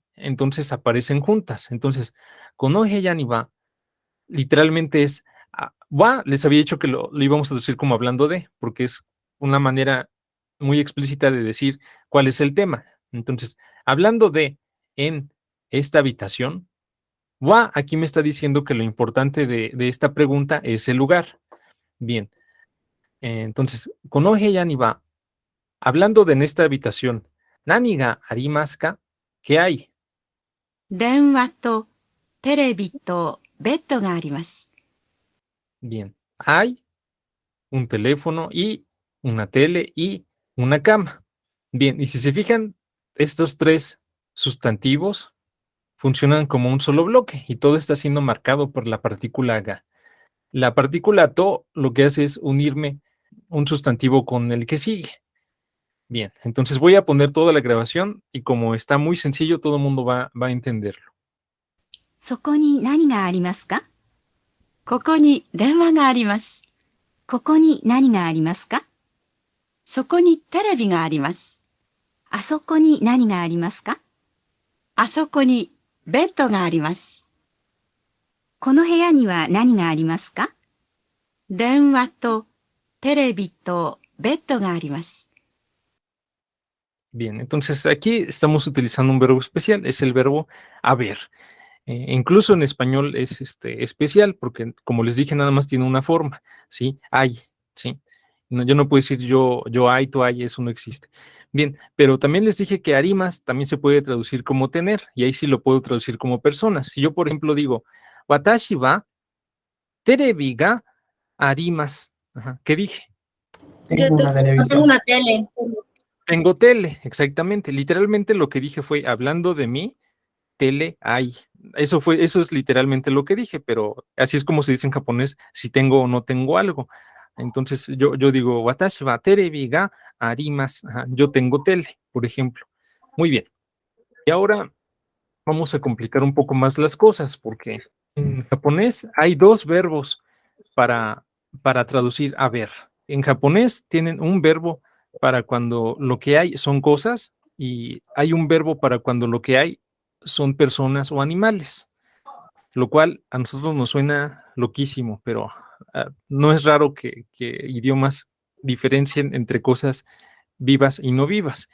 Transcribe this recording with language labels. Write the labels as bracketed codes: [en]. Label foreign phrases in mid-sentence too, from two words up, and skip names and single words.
[es] Entonces, aparecen juntas. Entonces, [ja] この部屋には, [es] literalmente es, wa, les había dicho que lo íbamos a decir como hablando de, porque es una manera muy explícita de decir cuál es el tema. Entonces, hablando de en esta habitación, wa aquí me está diciendo que lo importante de esta pregunta es el lugar. Bien, entonces, [ja] この部屋には, [es] hablando de en esta habitación, [ja] 何がありますか? [es] ¿Qué hay? [ja] 電話とテレビとベッドがあります。 [es] Bien, hay un teléfono y una tele y una cama. Bien, y si se fijan, estos 3 sustantivos funcionan como un solo bloque y todo está siendo marcado por la partícula ga. La partícula to lo que hace es unirme un sustantivo con el que sigue. Bien, entonces voy a poner toda la grabación y como está muy sencillo, todo el mundo va a entenderlo. [ja] そこに何がありますか？ここに電話があります。ここに何がありますか？そこにテレビがあります。あそこに何がありますか？あそこにベッドがあります。この部屋には何がありますか？電話とテレビとベッドがあります。 [es] Bien, entonces aquí estamos utilizando un verbo especial, es el verbo haber. Incluso en español es especial porque, como les dije, nada más tiene una forma, ¿sí? Hay, ¿sí? No, yo no puedo decir yo hay, tú hay, eso no existe. Bien, pero también les dije que arimas también se puede traducir como tener, y ahí sí lo puedo traducir como personas. Si yo, por ejemplo, digo, [ja] 私はテレビがあります. [es] ¿Qué dije? Tengo una Tengo televisión. una tele. Tengo tele, exactamente. Literalmente lo que dije fue, hablando de mí, tele hay. Eso es literalmente lo que dije, pero así es como se dice en japonés si tengo o no tengo algo. Entonces yo digo, [ja] 私はテレビがあります. [es] Ajá, yo tengo tele, por ejemplo. Muy bien. Y ahora vamos a complicar un poco más las cosas, porque en japonés hay dos verbos para traducir a ver. En japonés tienen un verbo para cuando lo que hay son cosas y hay un verbo para cuando lo que hay son personas o animales, lo cual a nosotros nos suena loquísimo, pero no es raro que idiomas diferencien entre cosas vivas y no vivas.